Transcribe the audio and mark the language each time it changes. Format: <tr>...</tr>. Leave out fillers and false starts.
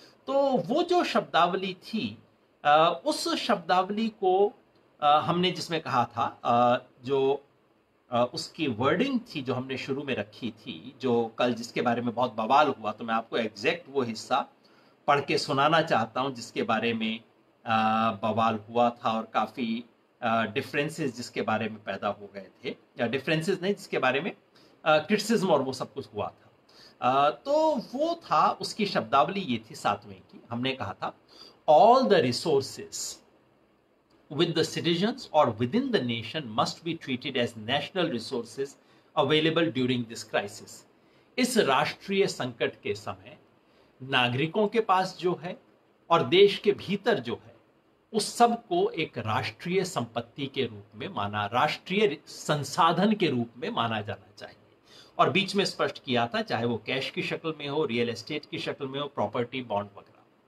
<hi>तो वो जो शब्दावली थी, उस शब्दावली को हमने जिसमें कहा था, जो उसकी वर्डिंग थी जो हमने शुरू में रखी थी, जो कल जिसके बारे में बहुत बवाल हुआ, तो मैं आपको एग्जैक्ट वो हिस्सा पढ़ के सुनाना चाहता हूं जिसके बारे में बवाल हुआ था और काफ़ी डिफरेंसेस जिसके बारे में पैदा हो गए थे, या डिफरेंसेस नहीं, जिसके बारे में क्रिटिसिज्म और वो सब कुछ हुआ था। तो वो था, उसकी शब्दावली ये थी 7वें की। हमने कहा था</hi> <en>All the resources with the citizens or within the nation must be treated as national resources available during this crisis।</en> <hi>इस राष्ट्रीय संकट के समय नागरिकों के पास जो है और देश के भीतर जो है, उस सब को एक राष्ट्रीय संपत्ति के रूप में माना, राष्ट्रीय संसाधन के रूप में माना जाना चाहिए। और बीच में स्पष्ट किया था, चाहे वो कैश की शक्ल में हो, रियल एस्टेट की शक्ल में हो, प्रॉपर्टी, बॉन्ड वगैरह।</hi>